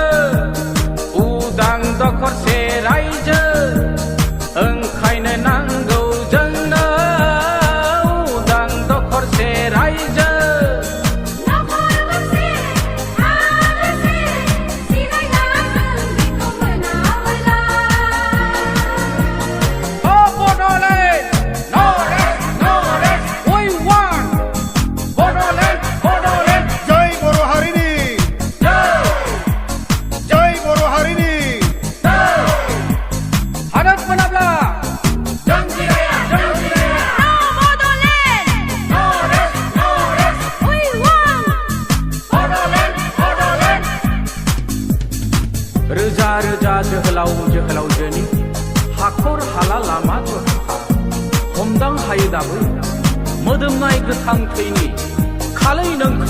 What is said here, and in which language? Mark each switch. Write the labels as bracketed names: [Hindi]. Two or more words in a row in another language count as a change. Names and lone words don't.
[Bodo] उदां दखरसे रायजो ओंखायनो नांगौ जोंनो उदां दखरसे रायजो Oh, Bodoland! [English] No rest, no rest! We want Bodoland, Bodoland! [Bodo] जय बर' हारिनि जय बर' हारिनि हादोर मोनाब्ला जों जिराया [English] No rest, no rest! Bodoland Bodoland [Bodo] रोजा रोजा जोहोलाव जोहोलावजोनि हाखर हाला लामा दरखा हमदां हायो दाबो मोदोमनाय गोथां थैनि खालै नोंखौ